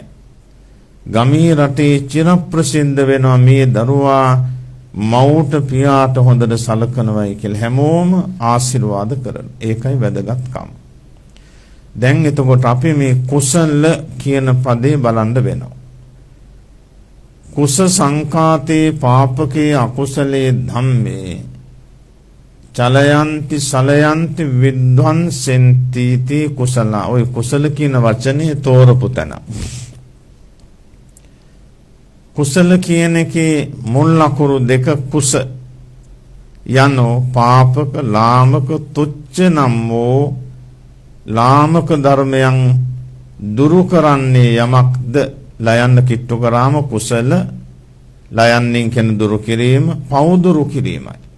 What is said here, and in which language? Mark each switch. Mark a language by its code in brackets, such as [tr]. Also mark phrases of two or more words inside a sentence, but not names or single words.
[si] ගමී රටේ චිරප්‍රසිද්ධ වෙනවා මේ දරුවා මව්ට පියාට හොඳට සලකනවායි කියලා හැමෝම ආශිර්වාද කරනවා. ඒකයි වැදගත්කම. දැන් එතකොට අපි මේ කුසල කියන පදේ බලන්න වෙනවා. [pi] කුස සංකාතේ පාපකේ අකුසලේ ධම්මේ චලයන්ති සලයන්ති විද්වංසෙන්ති තී කුසල. [si] ඔය කුසල කියන වචනේ තෝරපු තැන. කුසල කියන එකේ මුල් අකුරු දෙක කුස යනෝ පාපක ලාමක තුච්ච නම් වූ ලාමක ධර්මයන් දුරු කරන්නේ යමක්ද ලයන්න කිට්ටු කරාම කුසල ලයන්නින් කියන දුරු කිරීම පව් දුරු කිරීමයි.